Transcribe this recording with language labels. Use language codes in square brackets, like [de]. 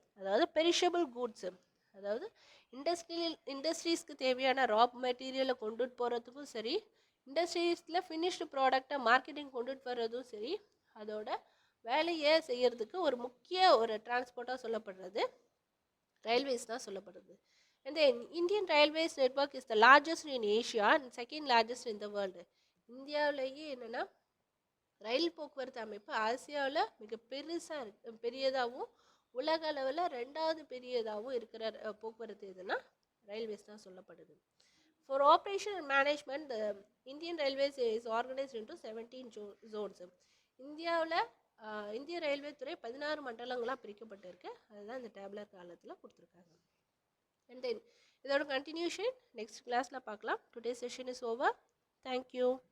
[ta] அதாவது perishable goods, அதாவது இண்டஸ்ட்ரீஸ்க்கு தேவையான ரா மெட்டீரியலை கொண்டுட்டு போகிறதுக்கும் சரி, இண்டஸ்ட்ரீஸில் ஃபினிஷ்டு ப்ராடக்டை மார்க்கெட்டிங் கொண்டுட்டு வர்றதும் சரி, அதோட வேலையை செய்யறதுக்கு ஒரு முக்கிய ஒரு டிரான்ஸ்போர்ட்டாக சொல்லப்படுறது ரயில்வேஸ் தான் சொல்லப்படுது. [en] And the Indian Railways network is the largest in Asia and second largest in the world. [ta] இந்தியாவிலேயே என்னென்னா ரயில் போக்குவரத்து அமைப்பு ஆசியாவில் மிக பெரியதாகவும் உலக அளவில் 2வது பெரியதாகவும் இருக்கிற போக்குவரத்து எதுனா ரயில்வேஸ் தான் சொல்லப்படுது. [en] For operation and management, the Indian Railways is organized into 17 zones. [ta] இந்தியாவில் இந்திய ரயில்வே துறை 16 மண்டலங்களாக பிரிக்கப்பட்டிருக்கு. அதுதான் இந்த டேப்லர் காலத்தில் கொடுத்துருக்காங்க. And then இதோட கண்டினியூஷன் நெக்ஸ்ட் கிளாஸில் பார்க்கலாம். [en] Today session is over. Thank you.